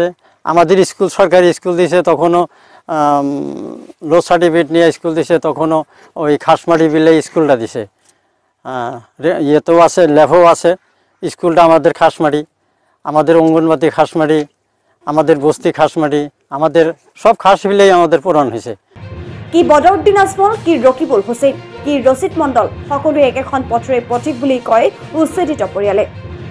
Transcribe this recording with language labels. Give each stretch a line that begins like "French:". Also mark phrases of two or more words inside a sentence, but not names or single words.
Bangla: আমাদের স্কুল সরকারি স্কুল দিয়েছে, তখনও লো সার্টিফিকেট নিয়ে স্কুল দিয়েছে, তখনও ওই খাসমাটি বিলে স্কুলটা দিছে। ইয়েতেও আছে, ল্যাবও আছে। স্কুলটা আমাদের খাসমাটি, আমাদের অঙ্গনবাদী খাসমাটি, আমাদের বস্তি খাসমাটি, আমাদের সব খাস বিলেই আমাদের পূরণ হয়েছে।
Assamese: কি বদৰুদ্দিন আজমল, কি ৰকিবুল হুছেইন, কি ৰচিদ মণ্ডল, সকলোৱে একেখন পথৰে পথিক বুলি কয় উচ্ছেদিত পৰিয়ালে।